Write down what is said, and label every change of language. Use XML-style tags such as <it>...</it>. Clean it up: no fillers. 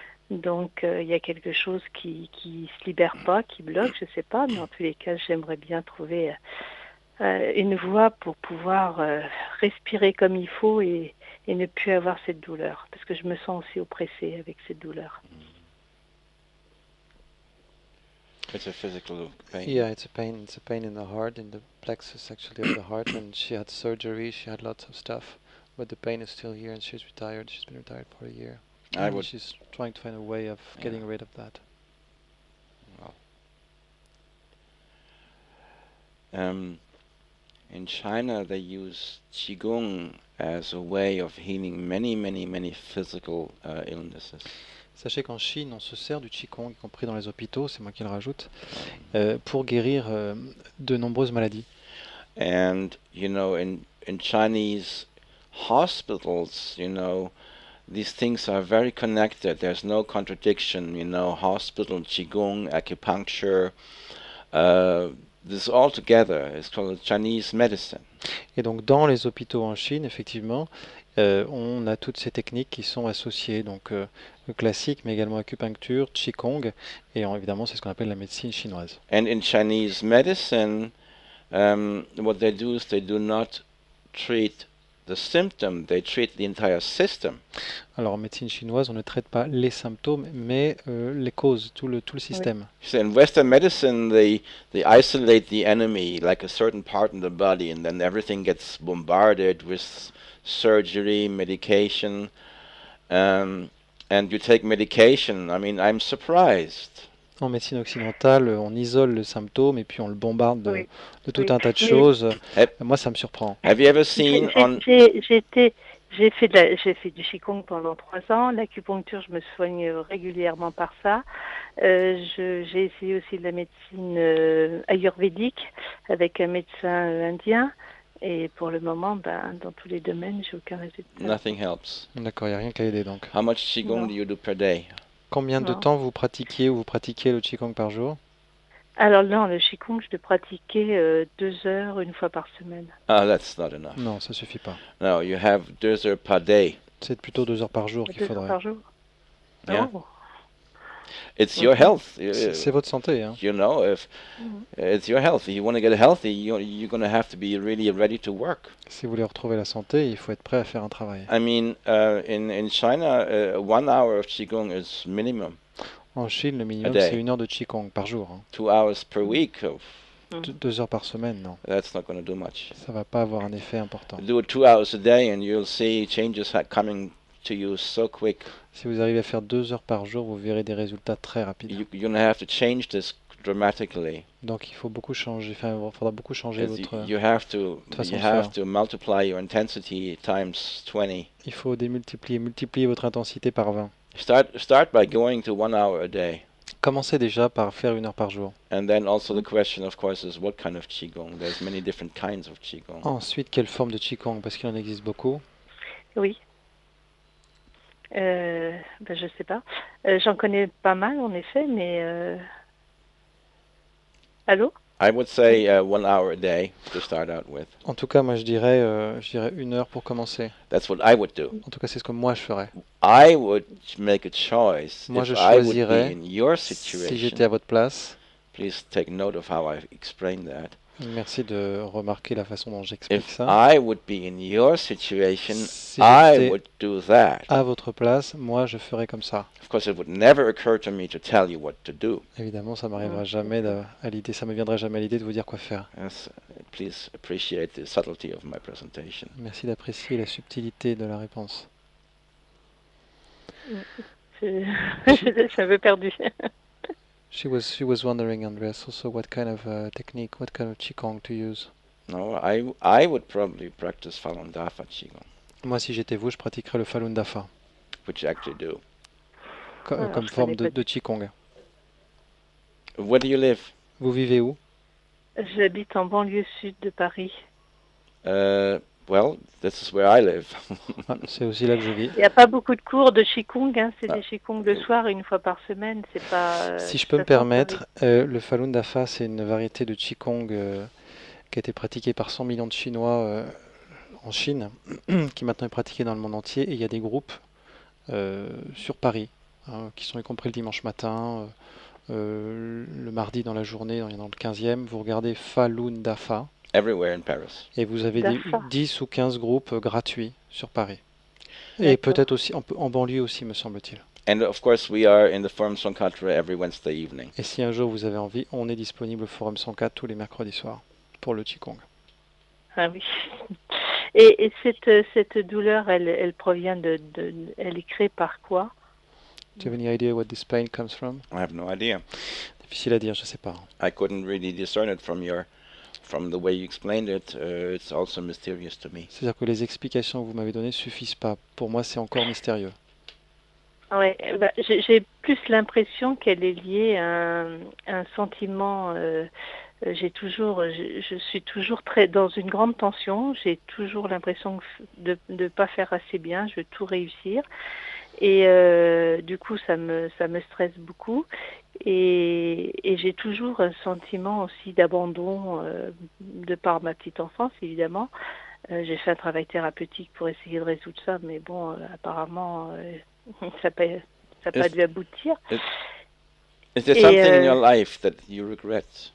<fr>Donc il y a quelque chose qui se libère pas, qui bloque, je sais pas, mais en tous les cas, j'aimerais bien trouver une voie pour pouvoir respirer comme il faut et ne plus avoir cette douleur, parce que je me sens aussi oppressée avec cette douleur.</fr> <en>It's a physical pain. Yeah, it's a pain. It's a pain in the heart, in the plexus actually of the heart. And she had surgery. She had lots of stuff, but the pain is still here. And she's retired. She's been retired for a year. And she's trying to find a way of getting rid of that. Well. In China, they use Qigong as a way of healing many physical illnesses.</en> <fr>Sachez qu'en Chine, on se sert du Qigong, y compris dans les hôpitaux, c'est moi qui le rajoute, pour guérir de nombreuses maladies.</fr> <en>And, you know, in Chinese hospitals, you know, these things are very connected. There's no contradiction, you know, hospital, Qigong, acupuncture, this all together is called Chinese medicine.</en> <fr>Et donc dans les hôpitaux en Chine, effectivement, on a toutes ces techniques qui sont associées, donc le classique, mais également acupuncture, Qigong, et évidemment c'est ce qu'on appelle la médecine chinoise.</fr> <en>And in Chinese medicine, what they do is they do not treat the symptom, they treat the entire system.</en> <fr>Alors en médecine chinoise, on ne traite pas les symptômes, mais les causes, tout le système.</fr> <en>So in Western medicine, they isolate the enemy, like a certain part in the body, and then everything gets bombarded with surgery, medication, and you take medication. I mean, I'm surprised.</en> <fr>En médecine occidentale, on isole le symptôme et puis on le bombarde de tout un tas de choses. Moi, ça me surprend.</fr> <en>Have you ever seen</en> <fr>J'ai fait du Qigong pendant 3 ans. L'acupuncture, je me soigne régulièrement par ça. J'ai essayé aussi de la médecine ayurvédique avec un médecin indien. Et pour le moment, dans tous les domaines, j'ai aucun résultat.</fr> <en>Nothing helps.</en> <fr>D'accord, il n'y a rien qu'à aider donc.</fr> <en>How much Qigong do you do per day?</en> <fr>Combien de temps vous pratiquez le Qigong par jour? Alors non, le Qigong, je le pratiquais 2 heures une fois par semaine.</fr> <en>Ah, that's not enough.</en> <fr>Non, ça suffit pas.</fr> <en>No, you have 2 heures per day.</en> <fr>C'est plutôt 2 heures par jour qu'il faudrait. 2 heures par jour.</fr> <en>Yeah. Oh. It's your health.</en> <fr>C'est votre santé, hein.</fr> <en>You know, if it's your health. If you want to get healthy, you're going to have to be really ready to work.</en> <fr>Si vous voulez retrouver la santé, il faut être prêt à faire un travail.</fr> <en>I mean, in China, 1 hour of Qigong is minimum.</en> <fr>En Chine, le minimum, c'est 1 heure de Qigong par jour. Hein.</fr> <en>2 hours per week.</en> <fr>2 heures par semaine, non.</fr> <en>That's not going to do much.</en> <fr>Ça va pas avoir un effet important.</fr> <en>Do it 2 hours a day and you'll see changes coming to you so quick.</en> <fr>Si vous arrivez à faire 2 heures par jour, vous verrez des résultats très rapides.</fr> <en>You're going to have to change this dramatically.</en> <fr>Donc il faut beaucoup changer, il faudra beaucoup changer votre</fr> <en>you have</en> <fr>façon de faire.</fr> <en>to multiply your intensity times 20.</en> <fr>Il faut multiplier votre intensité par 20.</fr> <en>Start by going to 1 hour a day.</en> <fr>Commencez déjà par faire 1 heure par jour.</fr> <en>And then also the question, of course, is what kind of Qigong? There's many different kinds of Qigong.</en> <fr>Ensuite, quelle forme de Qigong? Parce qu'il en existe beaucoup. Oui. Je sais pas. J'en connais pas mal en effet, mais allô?</fr> <en>I would say 1 hour a day to start out with.</en> <fr>En tout cas, moi je dirais 1 heure pour commencer.</fr> <en>That's what I would do.</en> <fr>En tout cas, c'est ce que moi je ferais.</fr> <en>I would make a choice.</en> <fr>Moi, je</fr> <en>if I would</en> <fr>choisirais,</fr> <en>be in your</en> <fr>si</fr> <en>situation.</en> <fr>j'étais à votre place.</fr> <en>Please take note of how I explain that.</en> <fr>Merci de remarquer la façon dont j'explique</fr> <en>If</en> <fr>ça.</fr> <en>I would be in your situation,</en> <fr>Si</fr> <en>I</en> <fr>j'étais</fr> <en>would do that.</en> <fr>à votre place, moi je ferais comme ça.</fr> <en>Of course, it would never occur to me to tell you what to do.</en> <fr>Évidemment, ça m'arrivera jamais à l'idée, ça me viendrait jamais à l'idée de vous dire quoi faire.</fr> <en>Yes, please appreciate the subtlety of my presentation.</en> <fr>Merci d'apprécier la subtilité de la réponse. Je suis un peu perdue.</fr> <en>She was wondering, Andreas, also what kind of technique, what kind of qigong to use. No, I would probably practice Falun Dafa Qigong,</en> <fr>Moi, si j'étais vous, je pratiquerais le Falun Dafa</fr> <en>which you actually do.</en> <fr>Alors, comme je forme connais pas de qigong.</fr> <en>Where do you live?</en> <fr>Vous vivez où? J'habite en banlieue sud de Paris.</fr> <en>Well, this is where I live.</en> <fr>Ah, c'est aussi là que je vis. Il n'y a pas beaucoup de cours de Qigong, hein. C'est Ah. des Qigong le soir, une fois par semaine. C'est pas. Si je peux me permettre, le Falun Dafa, c'est une variété de qigong qui a été pratiquée par 100 millions de Chinois en Chine, qui maintenant est pratiquée dans le monde entier. Et il y a des groupes sur Paris, qui sont y compris le dimanche matin, le mardi dans la journée, dans le 15e. Vous regardez Falun Dafa</fr> <en>Everywhere in Paris.</en> <fr>et vous avez Dafa. 10 ou 15 groupes gratuits sur Paris. Et D'accord. peut-être aussi en banlieue aussi, me semble-t-il.</fr> <en>And of course, we are in the Forum Sankara every Wednesday evening.</en> <fr>Et si un jour vous avez envie, on est disponible au Forum 104 tous les mercredis soirs pour le Qigong. Ah oui. Et cette douleur, elle provient elle est créée par quoi?</fr> <en>Do you have any idea what this pain comes from? I have no idea.</en> <fr>Difficile à dire, je sais pas.</fr> <en>I couldn't really discern it from the way you explained it. It's also mysterious to me.</en> <fr>C'est-à-dire que les explications que vous m'avez données suffisent pas. Pour moi, c'est encore mystérieux. Ouais, j'ai plus l'impression qu'elle est liée à un sentiment. Je suis toujours très dans une grande tension. J'ai toujours l'impression de ne pas faire assez bien. Je veux tout réussir. Et du coup, ça me stresse beaucoup. Et j'ai toujours un sentiment aussi d'abandon de par ma petite enfance, évidemment. J'ai fait un travail thérapeutique pour essayer de résoudre ça, mais bon, apparemment, ça n'a pas dû aboutir.</fr> <en>Is there something in your life that you regret?</en>